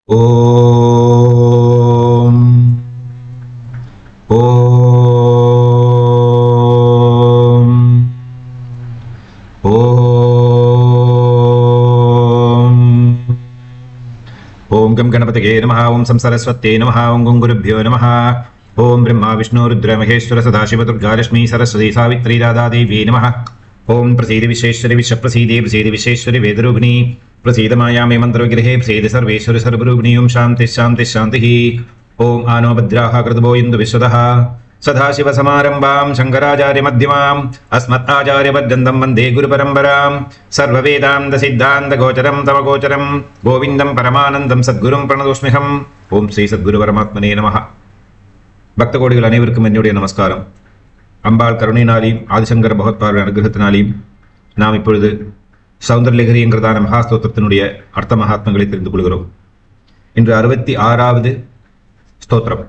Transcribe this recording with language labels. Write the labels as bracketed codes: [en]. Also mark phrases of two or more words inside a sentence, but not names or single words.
[sa] ॐ ॐ ॐ ॐ गं गणपतये नमः ॐ सं सरस्वत्यै नमः ॐ गं गुरुभ्यो नमः ॐ ब्रह्मा विष्णु रुद्र महेश्वर सदाशिव दुर्गा लक्ष्मी सरस्वती सावित्री राधा देवी नमः ॐ प्रसीदि विसेश्वरि विश्वप्रसीदि प्रसीदि विसेश्वरि वेदरूपिणि प्रसीद मायामे मंत्रविग्रहे प्रसीद सर्वेश्वरि सर्वरूपिणी ओं शांति शांति शांतिः ओं आनो भद्राः कृतवो इन्दु विश्वतः सदाशिवसमारम्भां शङ्कराचार्यमध्यमाम् अस्मदाचार्यपर्यन्तं वन्दे गुरुपरम्परां सर्ववेदान्तसिद्धान्तगोचरं तमगोचरं गोविन्दं परमानन्दं सद्गुरुं प्रणतोऽस्म्यहम् ओं श्री सद्गुरुपरमात्मने नमः [ta] பக்தகோடிகள் அனைவருக்கும் என்னுடைய நமஸ்காரம். அம்பாள் கருணையினாலையும் ஆதிசங்கர பகவத்பாதர் அனுகிரகத்தினாலையும் நாம் இப்பொழுது சௌந்தரலஹரி என்கிறதான மகாஸ்தோத்திரத்தினுடைய அர்த்த மகாத்மங்களை தெரிந்து கொள்கிறோம். இன்று 66வது ஸ்தோத்திரம்.